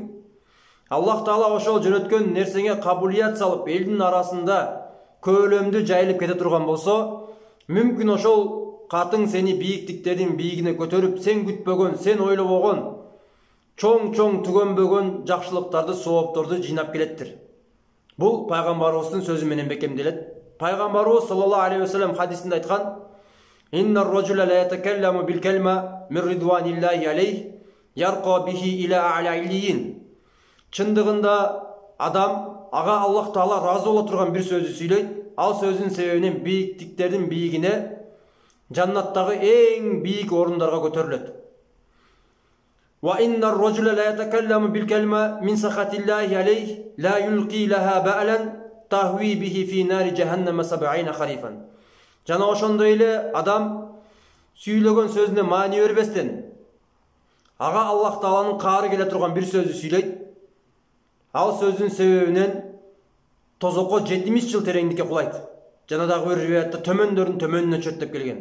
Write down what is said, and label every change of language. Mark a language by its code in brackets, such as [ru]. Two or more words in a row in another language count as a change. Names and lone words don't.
[ky] Аллах Таала ошол жөнөткөн нерсеңе кабулият салып, элдин арасында көөлөмдү жайылып кете турган болсо, мүмкүн ошол катың сени бийиктиктердин бийигине көтөрүп, сен күтпөгөн, сен ойлобогон, чоң түгөнбөгөн жакшылыктарды, соопторду жыйнап келеттир. Бул пайгамбарыбыздын сөзү менен бекемделет. Пайгамбарыбыз [ar] صلى الله عليه وسلم [ky] хадисинде айткан: [ar] "إن الرجل لا يتكلم بالكلمة من رضوان الله عليه, يرقى به إلى أعلى عليين." [ky] Чындыгында адам ага Аллах Таала разы боло турган бир сөздү сүйлөйт. Ал сөздүн себебинен бийиктиктердин бийигине, жаннаттагы эң бийик орундарга көтөрүлөт. [ar] وَإِنَّ الرَّجُلَ لَا يَتَكَلَّمُ بِالْكَلْمَةِ مِنْ سَخَطِ اللَّهِ عَلَيْهِ لَا يُلْقِي لَهَا بَأْلًا تَهْوِي بِهِ فِي نَارِ جَهَنَّمَ 70 خَرِيفًا. [ky] Жана ошондой эле адам сүйлөгөн сөзүнө маани бербестен, ага Аллах Тааланын каары келе турган бир сөздү сүйлөйт. Ал сөздүн себебинен тозокко 70 жыл тереңдикке кулайт. Жана дагы бир риwayatта төмөндөрдүн төмөнүнө чөт деп келген.